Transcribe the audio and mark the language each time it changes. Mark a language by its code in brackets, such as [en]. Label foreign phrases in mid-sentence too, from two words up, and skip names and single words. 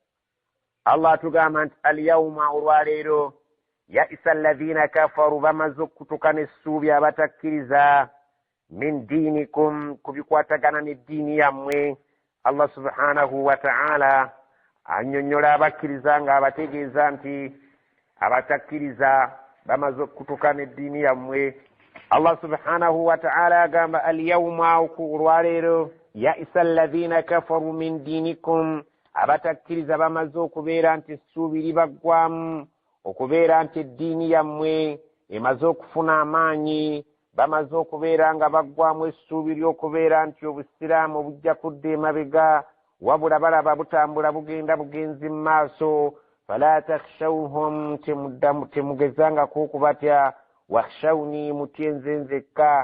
[lg] Allah atugamba nti alyawma olwaleero [ar] يئس الذين كفروا [lg] bamaze okutuka n'essuubi abatakkiriza [ar] من دينكم [lg] kubikwatagana n'eddiini yammwe [ar] الله سبحانه وتعالى [lg] annyonnyola abakkiriza nga abategeeza nti abatakkiriza bamaze okutuka n'eddiini yammwe [ar] الله سبحانه وتعالى [lg] agamba alyawma olwaleero [ar] يئس الذين كفروا من دينكم [lg] abatakkiriza bamaze okubeera nti essuubi libaggwamu okubeera nti eddiini yammwe emaze okufuna amaanyi bamaze okubeera nga baggwamu essuubi ly'okubeera nti obusiraamu bujja kudda emabega wabula balaba butambula bugenda bugenzi mu maaso [ar] فلا تخشوهم [lg] temugezangako okubatya wakhshawni mutyenze nzekka